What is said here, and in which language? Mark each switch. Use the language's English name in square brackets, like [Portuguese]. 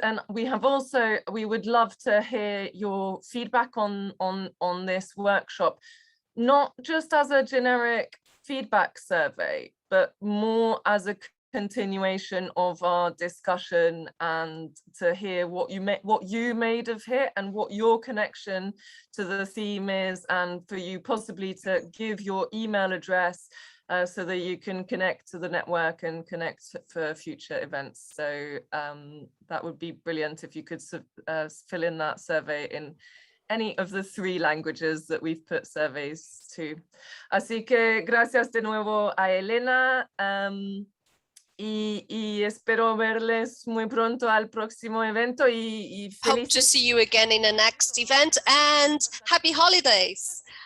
[English] And we would love to hear your feedback on this workshop, not just as a generic feedback survey, but more as a continuation of our discussion, and to hear what you made of it and what your connection to the theme is, and for you possibly to give your email address so that you can connect to the network and connect for future events. So that would be brilliant if you could fill in that survey in any of the 3 languages that we've put surveys to. [Spanish] Así que gracias de nuevo a Elena. Y espero verles muy pronto al próximo evento y [English] hope to see you again in the next event, and happy holidays.